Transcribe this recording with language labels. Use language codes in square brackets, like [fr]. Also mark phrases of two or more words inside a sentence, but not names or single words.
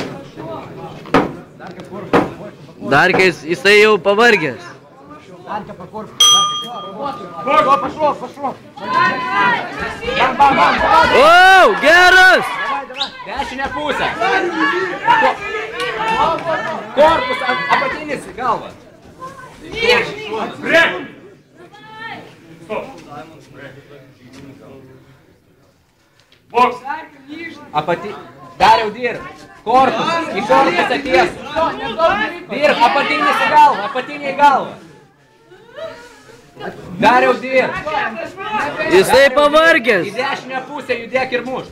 [lt] Darka, jisai jau pavargęs. O, geras! Dešinę pusę. Korpus, apatinis galva. [ru] Брек! Стоп! Бокс! [lt] Dariau dirb. Korpus, į korpusą tiesų. Dirb, apatinis į galvą, apatinį į galvą. Dariau dirb. Jisai pavargęs. Į dešinę pusę judėk ir muš.